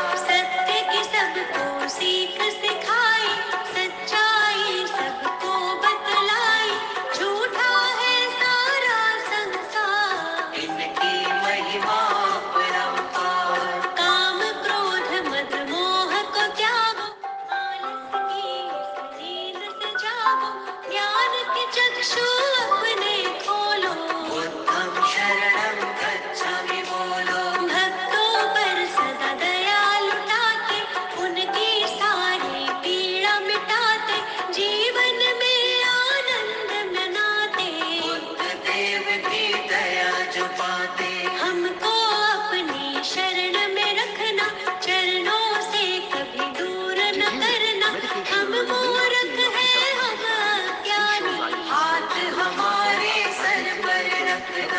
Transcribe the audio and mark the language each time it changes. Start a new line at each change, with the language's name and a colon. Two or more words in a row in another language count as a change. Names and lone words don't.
Hindi: सत्य की सबको सीख सिखाई, सच्चाई सबको बतलाई, झूठा है सारा संसार, इनकी महिमा परंपार। काम क्रोध मद मोह को त्यागो, आलस की इस नींद से जागो, ज्ञान के चक्षु अपने खोलो,
Pali: बुद्धं शरणं गच्छामि बोलो।
Hindi: भक्तों पर सदा दया लुटाते, उनकी सारी पीड़ा मिटाते, जीवन में आनंद मनाते, बुद्ध देव की दया जो पाते। हमको अपनी शरण में रखना, चरणों से कभी दूर न करना, हम मूर्ख हैं हम अज्ञानी, हाथ हमारे सर पर रखना।